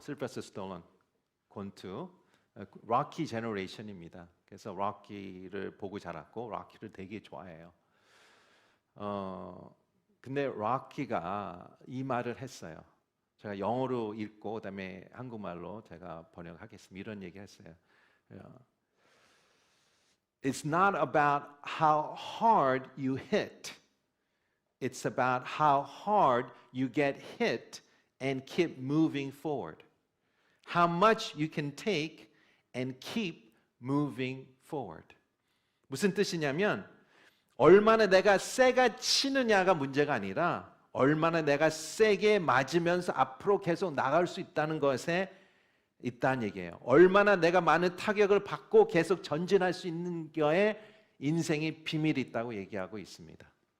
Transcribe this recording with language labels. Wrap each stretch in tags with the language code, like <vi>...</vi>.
<ko>실베스터 스탈론, 권투, 록키 제너레이션입니다. 그래서 록키를 보고 자랐고 록키를 되게 좋아해요. 근데 록키가 이 말을 했어요. 제가 영어로 읽고 그다음에 한국말로 제가 번역하겠습니다. 이런 얘기 했어요.</ko> <en>It's not about how hard you hit. It's about how hard you get hit and keep moving forward. How much you can take and keep moving forward.</en> <ko>무슨 뜻이냐면 얼마나 내가 세게 치느냐가 문제가 아니라 얼마나 내가 세게 맞으면서 앞으로 계속 나갈 수 있다는 것에 있다는 얘기예요. 얼마나 내가 많은 타격을 받고 계속 전진할 수 있는 거에 인생의 비밀이 있다고 얘기하고 있습니다.</ko>